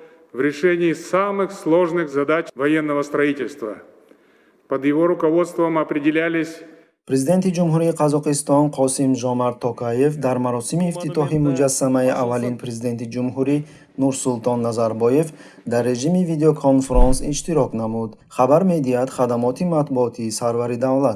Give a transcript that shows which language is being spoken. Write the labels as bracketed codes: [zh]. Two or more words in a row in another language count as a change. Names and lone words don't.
[ru] в решении самых сложных задач военного строительства. Под его руководством определялись [tg] Президенти Ҷумҳурии Қазоқистон Қосим Жомарт Токаев дар маросими ифтитоҳи муҷассамаи аввалин президенти ҷумҳурӣ Нурсултон Назарбоев дар режими видеоконферонс иштирок намуд. Хабар медиҳад хадамоти матбуотии сарвари давлат.